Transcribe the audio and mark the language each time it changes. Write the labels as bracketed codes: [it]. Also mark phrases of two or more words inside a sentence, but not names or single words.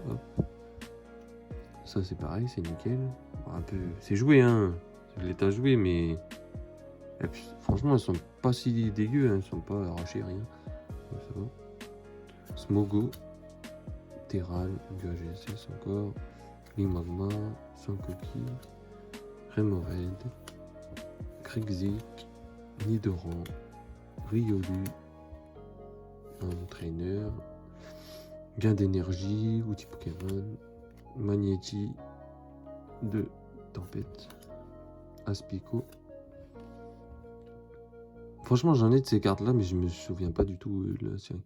[fr] Ça, c'est pareil, c'est nickel. Un peu... C'est joué, hein. C'est de l'état joué, mais... Et puis, franchement, elles sont pas si dégueu, hein. Elles sont pas arrachées, rien. Donc, ça va. Smogo. Terral, du AGSS encore. Limagma, Sankoki. Remoraid. Krexit. Nidoran. Riolu. Un trainer. Gain d'énergie. Outil Pokémon. Magnéti. De Tempête. Aspico. Franchement, j'en ai de ces cartes-là, mais je me souviens pas du tout de la série.